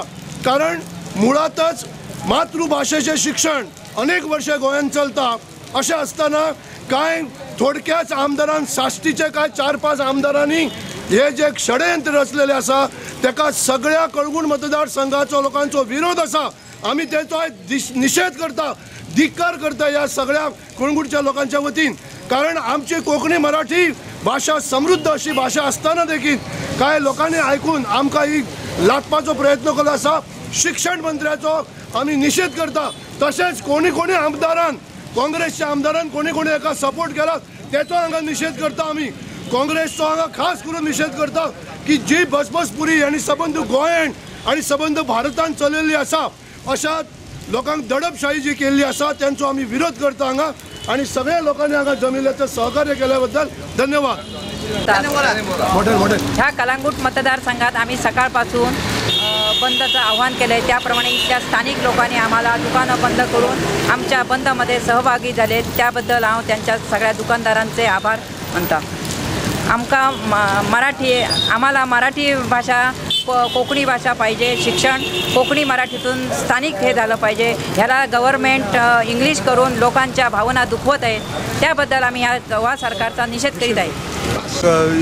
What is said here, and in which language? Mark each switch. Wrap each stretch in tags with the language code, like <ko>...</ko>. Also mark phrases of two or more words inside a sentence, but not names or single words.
<kok>कारण मुळातच मातृभाषेचे शिक्षण अनेक वर्षे गोंयांत चलता अशें आसतना कांय थोडक्याच आमदारान साश्टीचे काय 4-5 आमदारांनी हे जे षडयंत्र रचलेले आसा तेका सगळ्या कोळंगूट मतदारसंघाचो लोकांचो विरोध आसा। आम्ही त्याचो निषेध करता धिक्कार करता या सगळ्या कोळंगूटच्या लोकांच्या वतीन। कारण आमची कोंकणी मराठी भाषा समृद्ध अशी भाषा असताना देखील काय लोकांनी ऐकून आमकां ही लाटपाचो प्रयत्न केलो आसा। शिक्षण मंत्र्याचो आम्ही निषेध करता तशेंच कोणी आमदारान काँग्रेसच्या आमदारान कोणी एका सपोर्ट केला त्याचो हांगा निषेध करता। आम्ही काँग्रेसचो हांगा खास करून निषेध करता की जी बसपुरी यांनी सबंद गोंयान आणि सबंद भारतान चलयल्ली आसा अशा लोकांक दडपशाही जी केल्ली आसा त्यांचो आम्ही विरोध करता हांगा आणि सगळ्या लोकांनी हांगा जमिल्ल्याचं सहकार्य केल्याबद्दल धन्यवाद।</kok> <mr>ह्या कळंगूट मतदारसंघात आम्ही सकाळपासून बंदचं आव्हान केलं आहे त्याप्रमाणे इथल्या स्थानिक लोकांनी आम्हाला दुकानं बंद करून आमच्या बंदमध्ये सहभागी झाले त्याबद्दल त्यांच्या सगळ्या दुकानदारांचे आभार मानता। आम्हाला मराठी भाषा कोकणी भाषा पाहिजे शिक्षण कोकणी मराठीतून स्थानिक हे झालं पाहिजे ह्याला गव्हर्नमेंट इंग्लिश करून लोकांच्या भावना दुखवत आहे त्याबद्दल आम्ही ह्या सरकारचा निषेध करीत आहे।</mr>